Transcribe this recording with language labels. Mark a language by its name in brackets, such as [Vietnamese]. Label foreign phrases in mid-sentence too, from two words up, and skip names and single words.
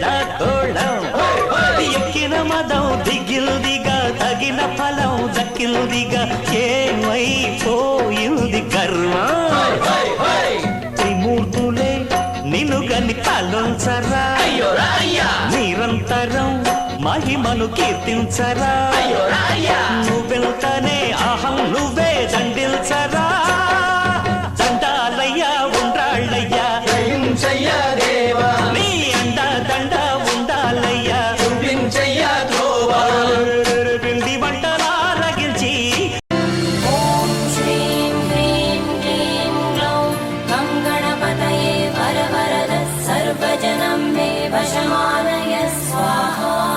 [Telugu] కోళం ఎక్కిన మదం దిగిల్దిగా తగిన ఫలం దక్కిల్దిగా ఏమైపోయింది గర్వం త్రిమూర్తులే నిన్ను గని పాలించరా నిరంతరం మహిమను కీర్తించరా నువ్వెళ్తానే అహం నువ్వే దండిల్చరా దండాలయ్యా ఉండ్రాళ్ళయ్యా దయ్యుంచయ్యా దేవా నీ అండ దండ ఉండాలయ్యా చూపించయ్యా త్రోవా పిండి వంటలారగించి [Sanskrit] ॐ श्रीं ह्रीं क्लीं ग्लौं गङ्गणपतये वरवरद सर्वजनं मे वशमानय स्वाहा